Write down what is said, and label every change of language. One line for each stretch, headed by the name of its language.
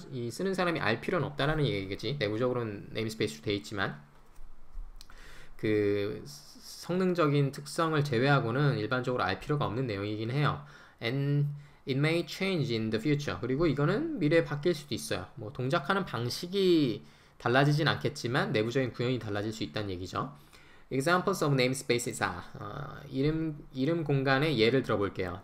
Korean: 쓰는 사람이 알 필요는 없다라는 얘기겠지. 내부적으로는 네임스페이스로 되어 있지만 그 성능적인 특성을 제외하고는 일반적으로 알 필요가 없는 내용이긴 해요.
English: And it may change in the future.
Korean: 그리고 이거는 미래에 바뀔 수도 있어요. 동작하는 방식이 달라지진 않겠지만 내부적인 구현이 달라질 수 있다는 얘기죠.
English: Examples of namespaces are
Korean: 이름 공간의 예를 들어볼게요.